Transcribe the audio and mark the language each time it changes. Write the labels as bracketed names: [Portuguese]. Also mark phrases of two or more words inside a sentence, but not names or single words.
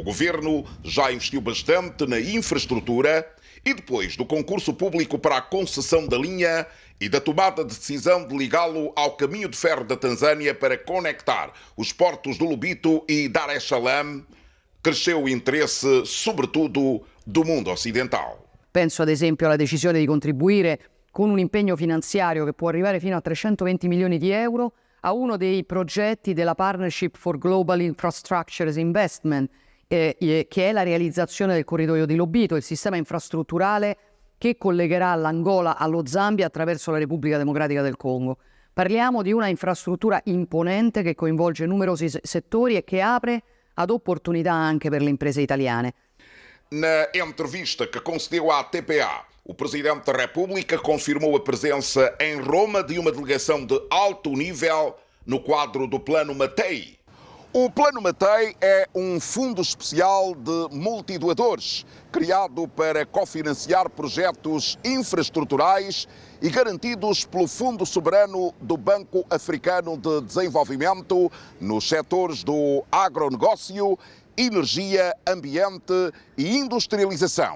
[Portuguese] O governo já investiu bastante na infraestrutura e depois do concurso público para a concessão da linha e da tomada de decisão de ligá-lo ao caminho de ferro da Tanzânia para conectar os portos do Lobito e Dar es Salaam, cresceu o interesse, sobretudo, do mundo ocidental. [Italian] Penso ad esempio alla decisione di contribuire con un impegno finanziario che può arrivare fino a 320 milioni di euro a uno dei progetti della Partnership for Global Infrastructure Investment, che è la realizzazione del corridoio di Lobito, il sistema infrastrutturale che collegherà l'Angola allo Zambia attraverso la Repubblica Democratica del Congo. Parliamo di una infrastruttura imponente che coinvolge numerosi settori e che apre ad opportunità anche per le imprese italiane. [Portuguese] Na entrevista que concedeu à TPA, o Presidente da República confirmou a presença em Roma de uma delegação de alto nível no quadro do Plano Mattei. O Plano Mattei é um fundo especial de multidoadores, criado para cofinanciar projetos infraestruturais e garantidos pelo Fundo Soberano do Banco Africano de Desenvolvimento nos setores do agronegócio, energia, ambiente e industrialização.